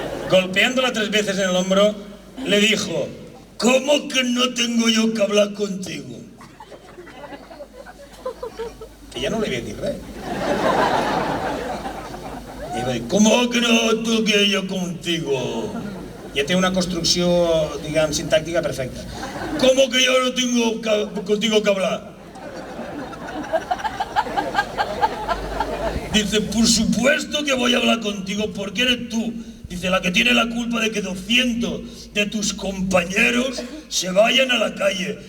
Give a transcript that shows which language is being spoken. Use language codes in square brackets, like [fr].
[es] Golpeándola 3 veces en el hombro, le dijo, ¿cómo que no tengo yo que hablar contigo? Que ya no le voy a decir res. [ca] I va dir, [es] ¿cómo que no toque yo contigo? [ca] Ja té una construcció, diguem, sintàctica perfecta. [es] ¿Cómo que yo no tengo contigo que hablar? Dice, por supuesto que voy a hablar contigo porque eres tú. Dice, la que tiene la culpa de que 200 de tus compañeros se vayan a la calle.